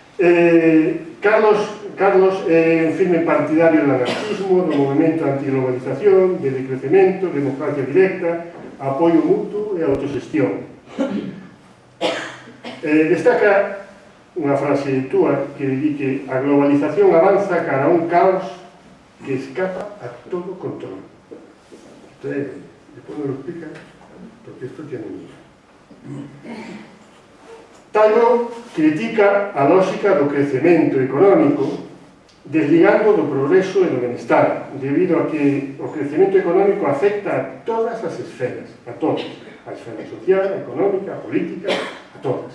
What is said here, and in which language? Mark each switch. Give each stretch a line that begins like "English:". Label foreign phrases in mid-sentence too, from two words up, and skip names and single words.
Galician: Carlos é un firme partidario do anarquismo, do movimento antiglobalización, de decrecemento, democracia directa, apoio mutuo e autoxestión. Destaca unha frase túa que di que a globalización avanza cara a un caos que escapa a todo control.
Spanish: Entonces, después me lo explica, porque esto tiene mucho.
Galician: Taibo critica a lógica do crecemento económico desligando do progreso e do benestar, debido a que o crecemento económico afecta a todas as esferas, a todas, a esfera social, a económica, a política, a todas.